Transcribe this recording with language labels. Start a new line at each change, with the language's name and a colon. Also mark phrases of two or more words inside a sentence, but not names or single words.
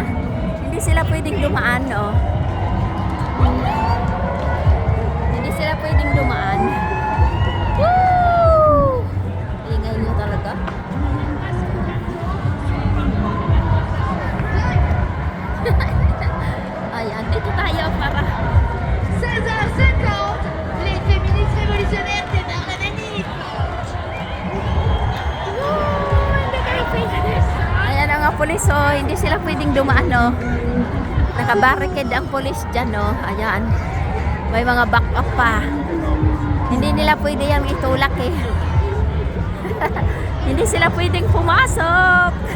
Filipino: Hindi sila pwedeng dumaan oh. Hindi sila pwedeng dumaan. Woo! Ingay nyo talaga. Ayan, dito tayo para
French: 16h50, les féministes révolutionnaires démarrent la manif.
Filipino: Ayan ang mga pulis oh, hindi sila pwedeng dumaan oh. Naka-barricade ang pulis dyan oh. Ayan. May mga
English: back up
Filipino: pa. Hindi nila pwede yung itulak eh. Hindi sila pwedeng pumasok.